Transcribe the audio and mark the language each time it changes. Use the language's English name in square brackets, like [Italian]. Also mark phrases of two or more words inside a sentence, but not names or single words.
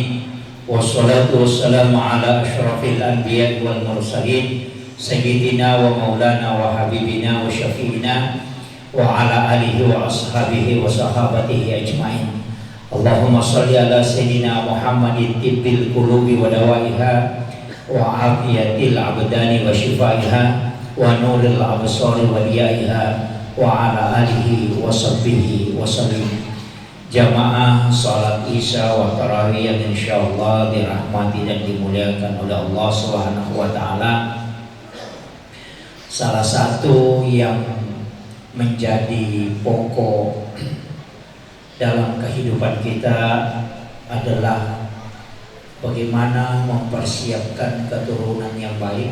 [Arabic] والصلاة والسلام على أشرف الأنبياء والمرسلين سيدنا ومولانا وحبيبنا وشفيعنا وعلى آله وأصحابه وصحابته أجمعين. اللهم صل على سيدنا محمد طب القلوب ودوائها وعافية الأبدان وشفائها ونور الأبصار وضيائها وعلى آله وصحبه وسلم. [Indonesian] Jamaah salat isya wa tarawih yang insyaallah dirahmati dan dimuliakan oleh Allah [Arabic] سبحانه وتعالى. [Indonesian] Salah satu yang menjadi pokok dalam kehidupan kita adalah bagaimana mempersiapkan keturunan yang baik.